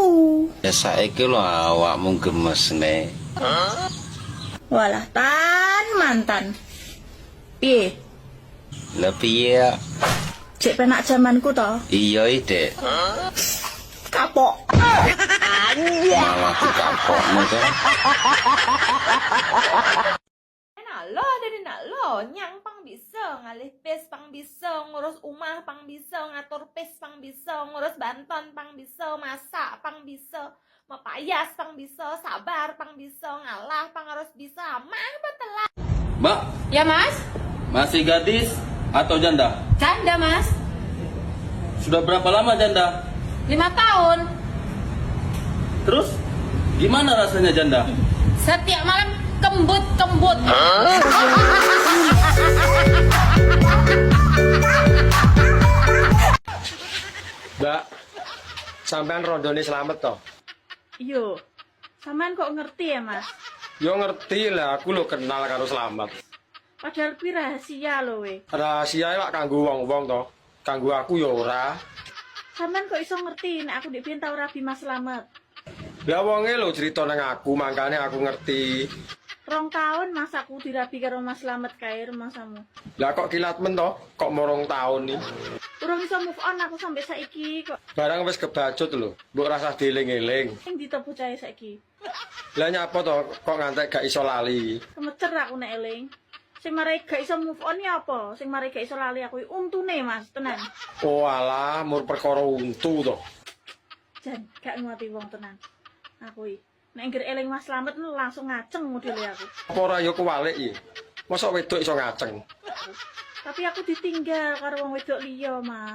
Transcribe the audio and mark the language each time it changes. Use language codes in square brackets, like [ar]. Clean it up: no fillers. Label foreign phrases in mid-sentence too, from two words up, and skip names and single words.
[jv] Ya saiki lho awakmu gemesne. Walah mantan. Piye? Lah piye? Cek penak zamanku to. Iya, Dek. Kapok. Malah dikapokmu kan. [ban] Nak lo nyang pang bisa ngalih pes pang bisa ngurus umah pang bisa ngatur pes pang bisa ngurus banton pang bisa masak pang bisa mepayas pang bisa sabar pang bisa ngalah pang harus bisa mah betelah. [id] Mbak, Ya mas? masih gadis atau janda? Canda mas? Sudah berapa lama janda? 5 tahun. Terus gimana rasanya janda? Setiap malam kembut. [jv] Mbak, sampean rondone selamat toh? Yo. Sampean kok ngerti ya, Mas? Yo ngerti lah, aku lo kenal karo Slamet. Padahal kuwi rahasia lho we. Rahasia lak kanggo wong-wong toh. Kanggo aku ya ora. Sampean kok iso ngerti nek aku ndek tau rabi Mas Slamet. Lah wonge lho cerita nang aku, makane aku ngerti. 2 tahun Mas aku dirabi karo Mas Slamet kae rumahmu. Lah kok kilat men toh? Kok morong tahun nih? Urung iso [en] move on [jv] aku sampai saiki kok. Barang wis kebacut lho, mbok rasah dieling-eling. Sing ditopo cahe saiki. Lah nyapa toh kok ngantek gak iso lali? Kemecer aku nek eling. Sing marai gak iso [en] move on [jv] ya apa? Sing marai gak iso lali aku untune Mas, tenan. Oh alah, mur perkara untu toh. Jan, gak nguati wong tenan. Aku iki nek ngger eling Mas Slamet langsung ngaceng modele aku. Apa ora ya kewalik iki? Mosok wedok iso ngaceng? Tapi aku ditinggal karo wong wedok liya, Mas.